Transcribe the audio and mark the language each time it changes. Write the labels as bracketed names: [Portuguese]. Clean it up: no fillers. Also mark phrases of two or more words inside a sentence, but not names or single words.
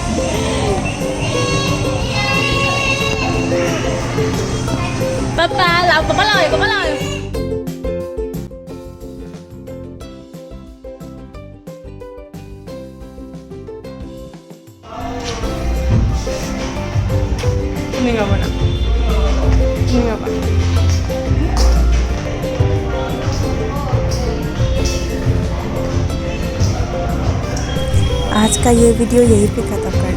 [Filipino] Papa, lão malayo, malayo. Hindi nga muna. Hindi nga ba? [Hindi] आज का ये वीडियो यहीं पे खत्म।